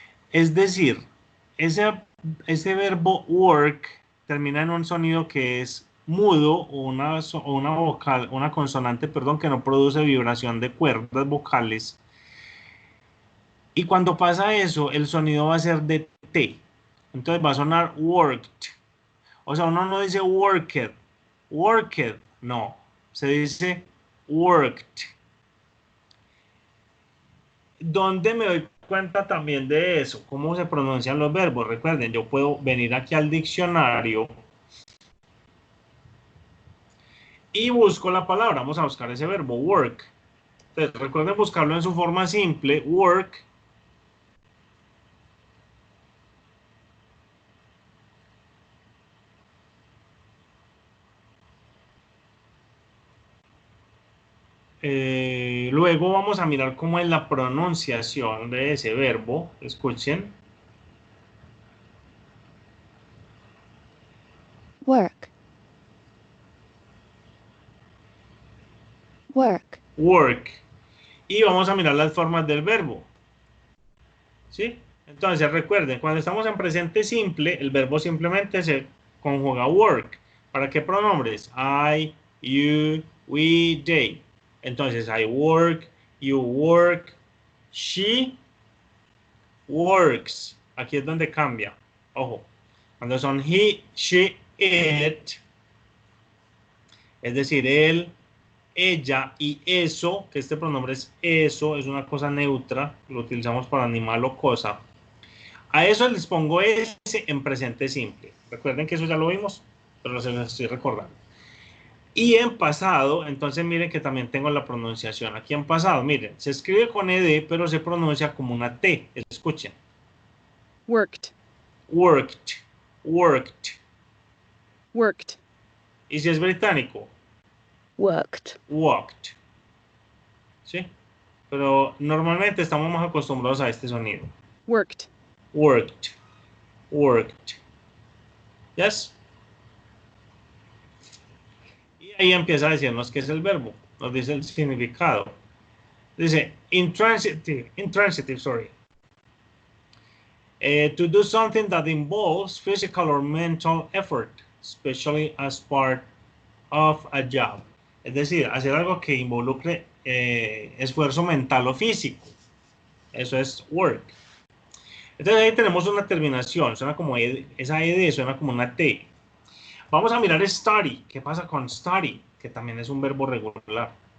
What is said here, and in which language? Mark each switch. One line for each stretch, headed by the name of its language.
Spanish: Es decir, ese verbo work termina en un sonido que es mudo o una vocal, una consonante, perdón, que no produce vibración de cuerdas vocales. Y cuando pasa eso, el sonido va a ser de T. Entonces va a sonar worked. O sea, uno no dice worked, worked, no. Se dice worked. ¿Dónde me doy cuenta también de eso? ¿Cómo se pronuncian los verbos? Recuerden, yo puedo venir aquí al diccionario y busco la palabra. Vamos a buscar ese verbo, work. Entonces, recuerden buscarlo en su forma simple, work. Luego vamos a mirar cómo es la pronunciación de ese verbo. Escuchen.
English: Work. Work. Work.
Spanish: Y vamos a mirar las formas del verbo. ¿Sí? Entonces recuerden, cuando estamos en presente simple, el verbo simplemente se conjuga work. ¿Para qué pronombres?
English: I, you, we, they.
Spanish: Entonces
English: I work, you work, she works.
Spanish: Aquí es donde cambia. Ojo. Cuando son he, she, it, es decir, él, ella y eso, que este pronombre es eso, es una cosa neutra, lo utilizamos para animal o cosa. A eso les pongo ese en presente simple. Recuerden que eso ya lo vimos, pero se los estoy recordando. Y en pasado, entonces miren que también tengo la pronunciación. Aquí en pasado, miren, se escribe con ed, pero se pronuncia como una T. Escuchen.
English: Worked. Worked, worked. Worked.
Spanish: Y si es británico,
English: Worked. walked.
Spanish: ¿Sí? Pero normalmente estamos más acostumbrados a este sonido.
English: Worked. Worked, worked. ¿Yes?
Spanish: Y ahí empieza a decirnos qué es el verbo. Nos dice el significado. Dice,
English: intransitive, sorry. To do something that involves physical or mental effort, especially as part of a job.
Spanish: Es decir, hacer algo que involucre esfuerzo mental o físico. Eso es work. Entonces ahí tenemos una terminación, suena como esa ed suena como una T. Vamos a mirar study. ¿Qué pasa con study? Que también es un verbo regular.